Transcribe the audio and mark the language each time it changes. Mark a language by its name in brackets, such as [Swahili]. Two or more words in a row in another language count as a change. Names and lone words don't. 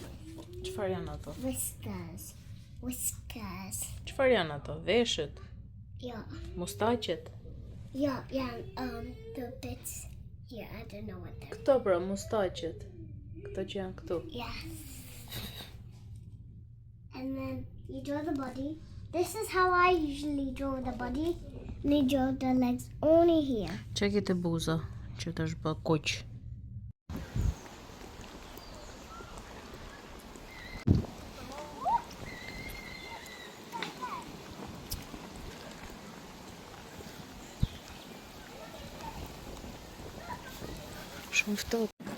[Albanian] Çfarë janë ato? [English] whiskers. [Albanian] Çfarë janë ato? Veshët, [English] Yeah, [Albanian] mustaqet. [English] yeah. The bits here, I don't know what they're. [Albanian] Këto pra, mustaqet. Këto që janë këtu. [English] Yeah. And then you draw the body. This is how I usually draw the body. And you draw the legs only here. [Albanian] Çeki të buza, që të është bë kuq. Shumë ftohtë.